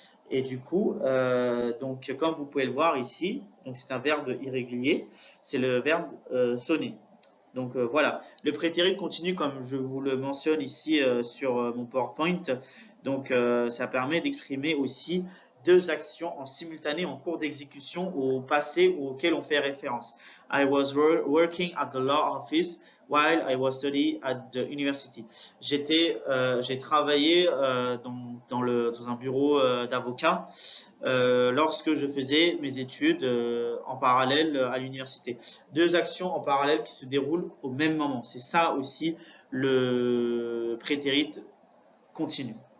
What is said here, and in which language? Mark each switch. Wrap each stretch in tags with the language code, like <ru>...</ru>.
<fr>Et du coup, donc, comme vous pouvez le voir ici, c'est un verbe irrégulier, c'est le verbe sonner. Donc voilà, le prétérit continu, comme je vous le mentionne ici sur mon PowerPoint, donc ça permet d'exprimer aussi 2 actions en simultané en cours d'exécution au passé auquel on fait référence.</fr> <en>I was working at the law office while I was studying at the university.</en> <fr>J'ai travaillé dans un bureau d'avocat lorsque je faisais mes études en parallèle à l'université. 2 actions en parallèle qui se déroulent au même moment. C'est ça aussi le prétérit continu.</fr>